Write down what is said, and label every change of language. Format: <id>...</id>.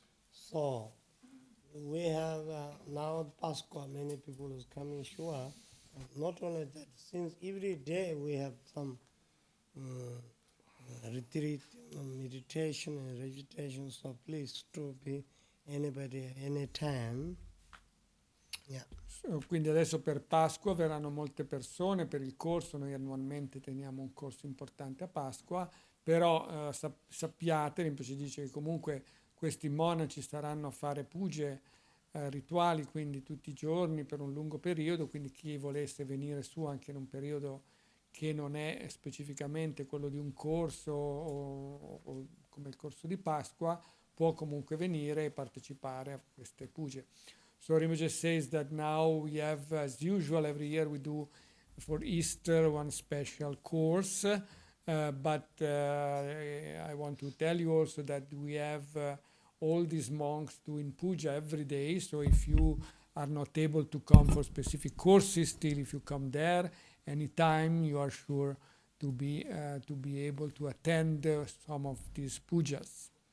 <en>So we have now Pascha, many people is coming sure. Not only that, since every day we have some retreat, meditation and recitation, so please to be anybody, anytime. Yeah.</en> <it>Quindi adesso per Pasqua verranno molte persone per il corso, noi annualmente teniamo un corso importante a Pasqua, però sappiate, Rinpoche dice che comunque questi monaci staranno a fare puge rituali, quindi tutti i giorni per un lungo periodo, quindi chi volesse venire su anche in un periodo che non è specificamente quello di un corso o come il corso di Pasqua, può comunque venire e partecipare a queste puge.</it> <en>So Rinpoche says that now we have, as usual, every year we do for Easter one special course, but I want to tell you also that we have all these monks doing puja every day. So if you are not able to come for specific courses, still if you come there anytime, you are sure to be able to attend some of these pujas.</en>